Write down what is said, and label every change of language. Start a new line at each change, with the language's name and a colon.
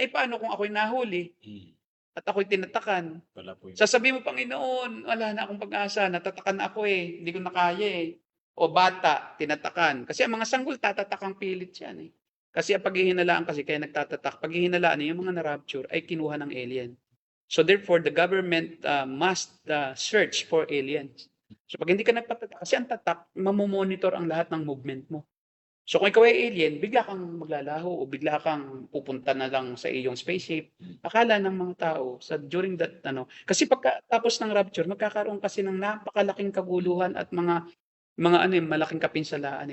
Filipino: Eh paano kung ako'y nahuli at ako'y tinatakan? Sasabihin mo, Panginoon, wala na akong pag-asa, natatakan ako hindi ko na kaya O bata, tinatakan. Kasi ang mga sanggol, tatatakang pilit yan Kasi ang paghihinalaan kasi, kaya nagtatatak, paghihinalaan yung mga na-rapture ay kinuha ng alien.
English: So therefore, the government must search for aliens.
Filipino: So pag hindi ka nagpatatak, kasi ang tatak, mamomonitor ang lahat ng movement mo. So kung ikaw ay alien, bigla kang maglalaho o bigla kang pupunta na lang sa iyong spaceship. Akala ng mga tao during that kasi pagkatapos ng rapture, magkakaroon kasi ng napakalaking kaguluhan at mga malaking kapinsalaan.